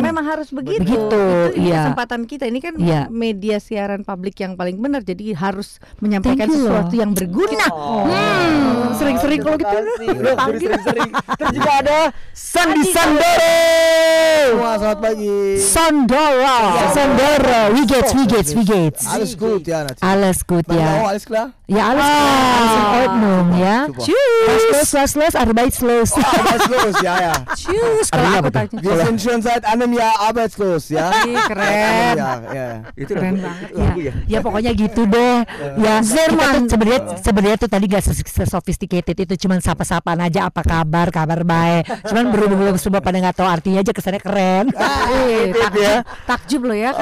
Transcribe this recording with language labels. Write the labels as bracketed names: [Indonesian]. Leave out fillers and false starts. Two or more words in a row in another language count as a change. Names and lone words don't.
[Indonesian] Memang harus begitu. Begitu, itu kesempatan kita ini kan media siaran publik yang paling benar, jadi harus menyampaikan sesuatu yang berguna. Sering-sering kalau gitu. Sering-sering. Terus juga ada Sandi Sandoro. Wah, selamat pagi. [German] Sandoro. Wie geht's? Alles gut, ja natürlich. Alles gut, Ja. ja. Alles klar? Ja, alles klar. Alles in Ordnung, ya. Was los, arbeitslos. Arbeitslos, ja. Tschüss. [Indonesian] Kalau aku tanya. [German] Wir sind schon seit einem Jahr arbeitslos, ja. [Indonesian] Keren. Itu keren banget ya. Ya pokoknya gitu deh. Ya Zerman sebenarnya tuh tadi gak sophisticated itu, cuman sapa-sapaan aja, apa kabar baik. Cuman berhubung semua pada nggak tahu artinya aja kesannya keren. Takjub loh ya.